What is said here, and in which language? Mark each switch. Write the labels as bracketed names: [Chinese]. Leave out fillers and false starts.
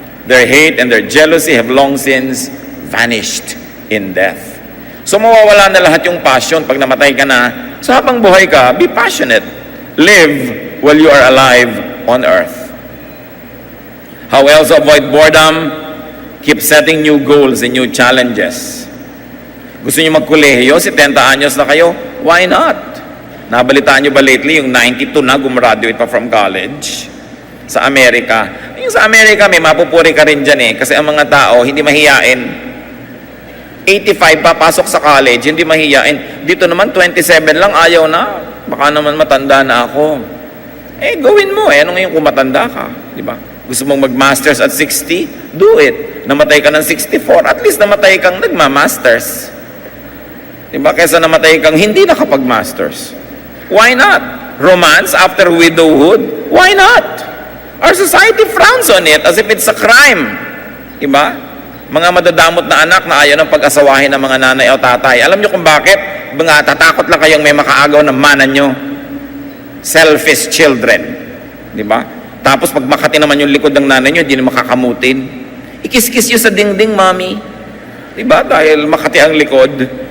[English] Their hate and their jealousy have long since vanished in death. [Filipino] So mawawala na lahat yung passion pag namatay ka na. So habang buhay ka, [English] be passionate. Live while you are alive on earth. How else avoid boredom? Keep setting new goals and new challenges. [Filipino] Gusto niyo magkolehiyo, 70 anyos na kayo? [English] Why not? [Filipino] Nabalitaan niyo ba lately yung 92 na gumraduate pa from college sa Amerika? Yung sa Amerika, may mapupuri ka rin dyan eh. Kasi ang mga tao, hindi mahiyain. 85 papasok sa college, hindi mahiyain. Dito naman, 27 lang, ayaw na. Baka naman matanda na ako. Eh, gawin mo eh. Ano ngayon kung matanda ka? Di ba? Gusto mong mag-masters at 60? [English] Do it. [Filipino] Namatay ka ng 64, at least namatay kang nagma-masters. Di ba? Kaysa namatay kang hindi nakapag-masters. [English] Why not? Romance after widowhood? Why not? Our society frowns on it as if it's a crime. [Filipino] Di ba? Mga madadamot na anak na ayaw ng pag-asawahin ng mga nanay o tatay. Alam niyo kung bakit? Mga tatakot lang kayong may makaagaw ng mana nyo. [English] Selfish children. [Filipino] Di ba? Tapos pag makati naman yung likod ng nanay nyo, hindi na makakamutin. Ikis-kis nyo sa dingding, mami. Di ba? Dahil makati ang likod.